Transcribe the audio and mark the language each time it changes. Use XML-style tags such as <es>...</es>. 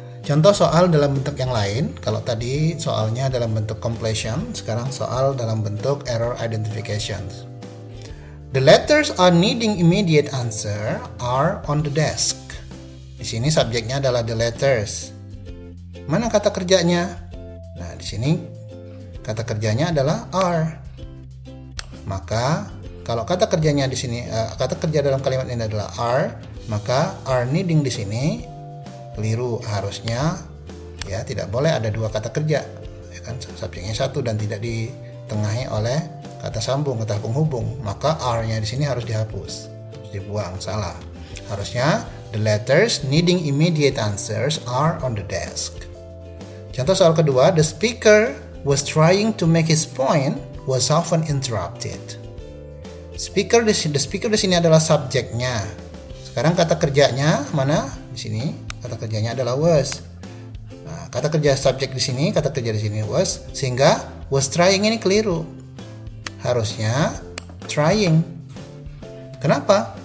<id>Contoh soal dalam bentuk yang lain. Kalau tadi soalnya dalam bentuk completion, sekarang soal dalam bentuk error identification.</id> <en>The letters are needing immediate answer are on the desk.</en> <id>Di sini subjeknya adalah the letters. Mana kata kerjanya? Nah, di sini kata kerjanya adalah are. Maka kalau kata kerjanya di sini, kata kerja dalam kalimat ini adalah are, maka</id> <en>are needing</en> <id>di sini keliru. Harusnya ya tidak boleh ada dua kata kerja, ya kan, subjeknya satu dan tidak ditengahi oleh kata sambung, kata penghubung. Maka are-nya di sini harus dihapus, harus dibuang, salah. Harusnya</id> <en>the letters needing immediate answers are on the desk.</en> <id>Contoh soal kedua,</id> <en>the speaker was trying to make his point was often interrupted. The speaker</en> <id>di sini adalah subjeknya. Sekarang kata kerjanya mana? Di sini kata kerjanya adalah was. Nah, kata kerja subjek di sini, kata kerja di sini was, sehingga was trying ini keliru. Harusnya trying. Kenapa?</id>